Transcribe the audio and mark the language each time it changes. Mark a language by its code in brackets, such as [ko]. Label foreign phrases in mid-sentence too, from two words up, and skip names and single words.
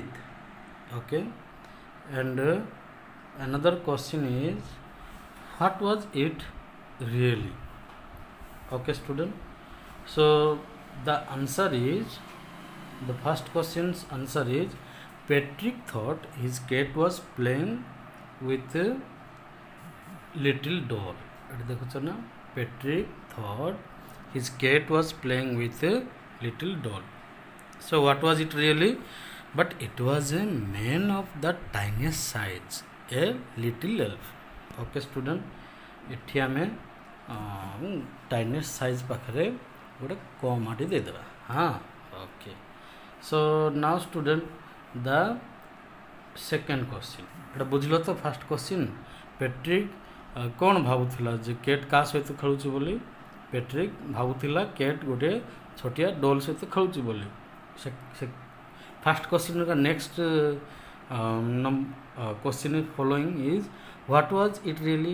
[en] Okay, and another question is, what was it really? Okay, student. So the answer is, the first question's answer is, Patrick thought his cat was playing with a little doll. [or] ଏଠି ଦେଖୁଛ ନା, [en] Patrick thought his cat was playing with a little doll. So what was it really? But it was a man of the tiniest size, a little elf. Okay, student. [or] ଏଠି ଆମେ [en] tiniest size [or] ପାଖରେ ଗୋଟେ କମାଟି ଦେଇଦେବା. ହଁ, [en] okay. So now student, the second question. [or] ଏଇଟା ବୁଝିଲ ତ [en] first question? [or] ପେଟ୍ରିକ୍ କ'ଣ ଭାବୁଥିଲା ଯେ କେଟ୍ କାହା ସହିତ ଖେଳୁଛି ବୋଲି? ପେଟ୍ରିକ୍ ଭାବୁଥିଲା କେଟ୍ ଗୋଟେ ଛୋଟିଆ ଡୋଲ୍ ସହିତ ଖେଳୁଛି ବୋଲି. [en] ସେ first question's next question following is, what was it really?